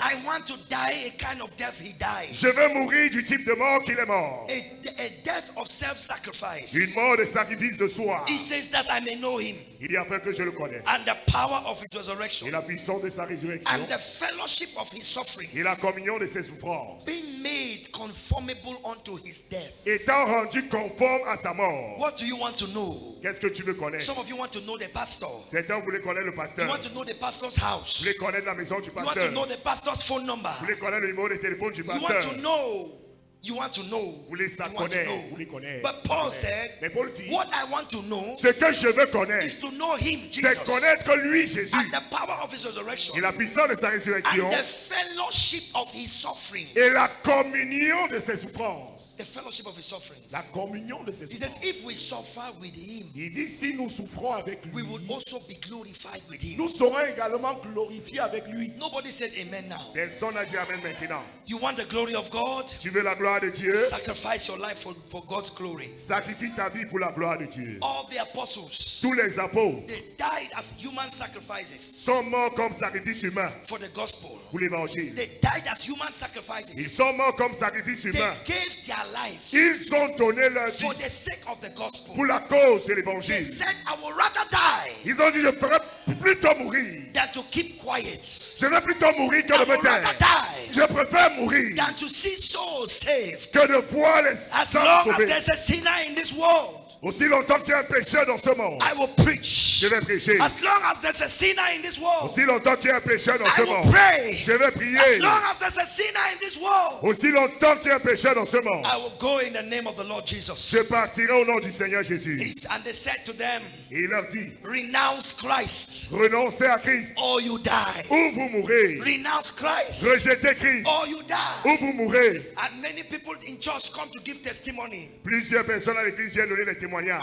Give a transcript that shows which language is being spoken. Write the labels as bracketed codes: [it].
[en] I want to die a kind of death he died. [fr] Je veux mourir du type de mort qu'il est mort. [en] A death of self-sacrifice. [fr] Une mort de sacrifice de soi. [en] He says that I may know him [fr] Il dit afin que je le connaisse. [en] and the power of his resurrection [fr] Et la puissance de sa résurrection. [en] and the fellowship of his sufferings. [fr] Et la communion de ses souffrances. [en] Being made conformable unto his death. [fr] Étant rendu conforme à sa mort. [en] What do you want to know? [fr] Qu'est-ce que tu veux connaître? [en] Some of you want to know the pastor. [fr] Certains voulaient connaître le [en] You [fr] pasteur. [en] want to know the pastor's [fr] Vous [en] house. [fr] voulez connaître la maison du [en] You want to [fr] pasteur. [en] know the pastor's phone number. [fr] Vous voulez connaître le numéro de téléphone du [en] You want [fr] pasteur. [en] to know. You want to know. [fr] Vous voulez ça [en] You want to [fr] connaître. [en] know. [fr] Vous voulez connaître. [en] But Paul said, [fr] Mais Paul dit, [en] what I want to know [fr] ce que je veux connaître, [en] is to know him, [fr] c'est [en] Jesus, [fr] connaître lui, Jésus, [en] and the power of his resurrection, [fr] et la puissance de sa résurrection, [en] and the fellowship of his sufferings. [fr] et la communion de ses souffrances. [en] The fellowship of his sufferings. [fr] La communion de ses [en] He says, [fr] souffrances. [en] if we suffer with him, [fr] Il dit, si nous souffrons avec [en] we [fr] lui, [en] would also be glorified with him. [fr] nous serons également glorifiés avec lui. [en] Nobody said amen now. [fr] Personne n'a dit Amen maintenant. [en] You want the glory of God? [fr] Tu veux la gloire de Dieu? [en] Sacrifice your life for God's glory. [fr] Sacrifie ta vie pour la gloire de Dieu. [en] All the apostles, [fr] Tous les apôtres [en] they died as human sacrifices [fr] sont morts comme sacrifice humain [en] for the gospel. [fr] pour l'évangile. [en] They died as human [fr] Ils [en] sacrifices. [fr] sont morts comme sacrifice [en] They [fr] humain. [en] gave their life [fr] Ils ont donné leur vie [en] for the sake of the gospel. [fr] pour la cause de [en] They [fr] l'évangile. [en] said, I would rather die [fr] Ils ont dit, je ferai plutôt mourir. [en] than to keep quiet. [fr] Je vais plutôt mourir que [en] I [fr] de me [en] would rather [fr] taire. [en] die [fr] Je préfère mourir [en] than to see souls saved. [fr] que de voir les [en] As [fr] âmes [en] long as [fr] sauvées. [en] there's a sinner in this world, [fr] Aussi longtemps qu'il y a un pécheur dans ce monde, [en] I will preach. [fr] je vais prêcher. [en] As long as there's a sinner in this world, [fr] Aussi longtemps qu'il y a un pécheur dans [en] I [fr] ce [en] will [fr] monde, [en] pray. [fr] je vais [en] As [fr] prier. [en] long as there's a sinner in this world, [fr] Aussi longtemps qu'il y a un pécheur dans ce monde, [en] I will go in the name of the Lord Jesus. [fr] je partirai au nom du Seigneur Jésus. [en] And they said to them, [fr] Et il leur dit, [en] renounce Christ [fr] renoncez à Christ [en] or you die. [fr] ou vous mourrez. [en] Renounce Christ [fr] Rejetez Christ [en] or you die. [fr] ou vous mourrez. [en] And many people in church come to give testimony. [fr] Plusieurs personnes à l'église viennent donner des témoignages.